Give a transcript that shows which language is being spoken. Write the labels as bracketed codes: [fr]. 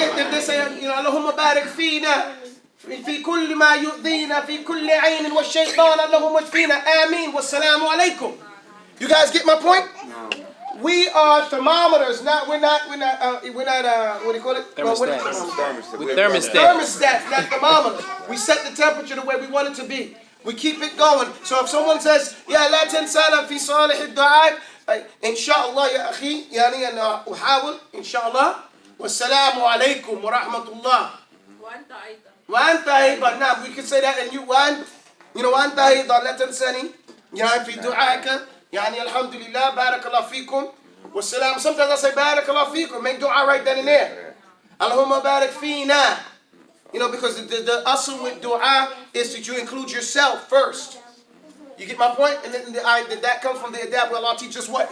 [en] They say [ar] اللهم بارك فينا في كل ما يؤذينا في كل عين والشيطان اللهم اشفينا آمين والسلام عليكم. [en] You guys get my point? We are thermometers, we're not what do you call it? Thermostats. With thermostats. Thermostats, not thermometers. We set the temperature the way we want it to be. We keep it going. So if someone says, [ar] يا لا تنسانا في صالح الدعاء, إن شاء الله يا أخي, يعني أنا أحاول إن شاء الله, والسلام عليكم ورحمة الله. وأنت أيضا. وأنت أيضا. [en] Now we can say that, and [ar] وأنت أيضا لا تنساني, يعني في دعائك. يعني الحمد لله بارك الله فيكم والسلام. [en] Sometimes I say [ar] بارك الله فيكم, [en] make dua right then and there. [ar] اللهم بارك فينا. [en] Because the asl with dua is that you include yourself first. You get my point? And then that comes from the adab where Allah teaches us what?